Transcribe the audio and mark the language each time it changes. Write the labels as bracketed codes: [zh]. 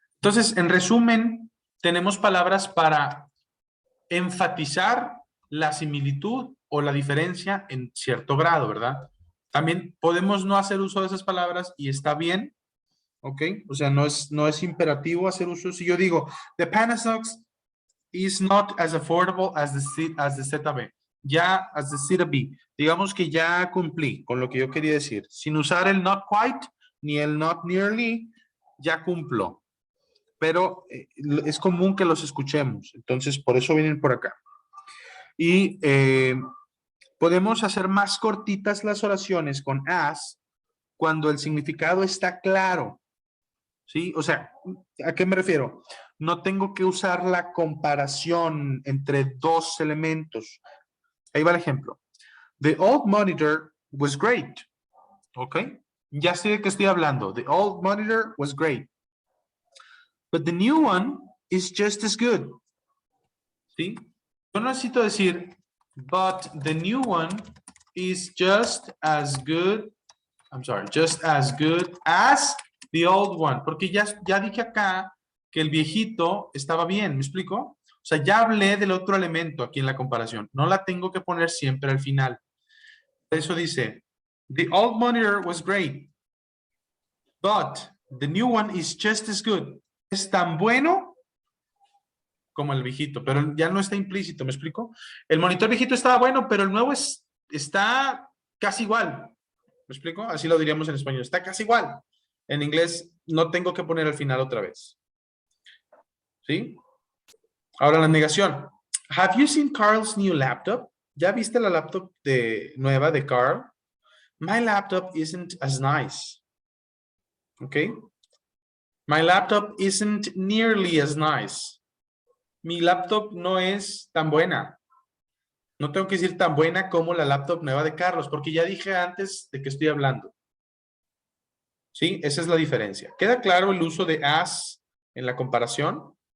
[es] Entonces, en resumen, tenemos palabras para enfatizar la similitud o la diferencia en cierto grado, ¿verdad? También podemos no hacer uso de esas palabras y está bien, ¿ok? O sea, no es imperativo hacer uso. Si yo digo, [en] the Panasox is not as affordable as the ZB. [es] Ya, [en] as the ZB. [es] Digamos que ya cumplí con lo que yo quería decir. Sin usar el [en] not quite [es] ni el [en] not nearly, [es] ya cumplo. Pero es común que los escuchemos. Entonces, por eso vienen por acá. Y podemos hacer más cortitas las oraciones con as cuando el significado está claro. ¿Sí? O sea, ¿a qué me refiero? No tengo que usar la comparación entre dos elementos. Ahí va el ejemplo. [en] The old monitor was great. [es] ¿Ok? Ya sé de qué estoy hablando. [en] The old monitor was great. But the new one is just as good. [es] ¿Sí? Yo no necesito decir, [en] but the new one is just as good, just as good as the old one. [es] Porque ya dije acá que el viejito estaba bien, ¿me explico? O sea, ya hablé del otro elemento aquí en la comparación. No la tengo que poner siempre al final. Eso dice, [en] the old monitor was great, but the new one is just as good. [es] Es tan bueno como el viejito, pero ya no está implícito, ¿me explico? El monitor viejito estaba bueno, pero el nuevo está casi igual. ¿Me explico? Así lo diríamos en español, está casi igual. En inglés no tengo que poner al final otra vez. ¿Sí? Ahora la negación. [en] Have you seen Carl's new laptop? [es] ¿Ya viste la laptop nueva de Carl? [en] My laptop isn't as nice. ¿Ok? My laptop isn't nearly as nice. [es] Mi laptop no es tan buena. No tengo que decir tan buena como la laptop nueva de Carlos, porque ya dije antes de qué estoy hablando. ¿Sí? Esa es la diferencia. ¿Queda claro el uso de as en la comparación?